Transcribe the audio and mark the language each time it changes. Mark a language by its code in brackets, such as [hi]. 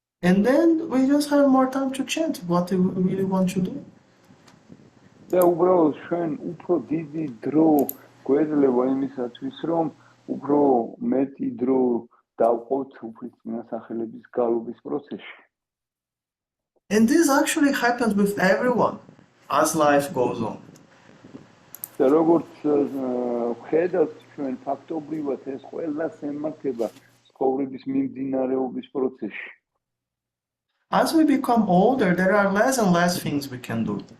[en] And then we just have more time to chant what we really want to do. [ka] და უბრალოდ ჩვენ უფრო დიდი დრო გვეძლება იმისათვის, რომ უფრო მეტი დრო დავყოთ უფლისწმინდა სახელების გალობის პროცესში. [en] And this actually happens with everyone as life goes on. [ka] და როგორც ხედავთ ჩვენ ფაქტობრივად ეს ყველას ემართება ცხოვრების მიმდინარეობის პროცესში. [en] As we become older, there are less and less things we can do.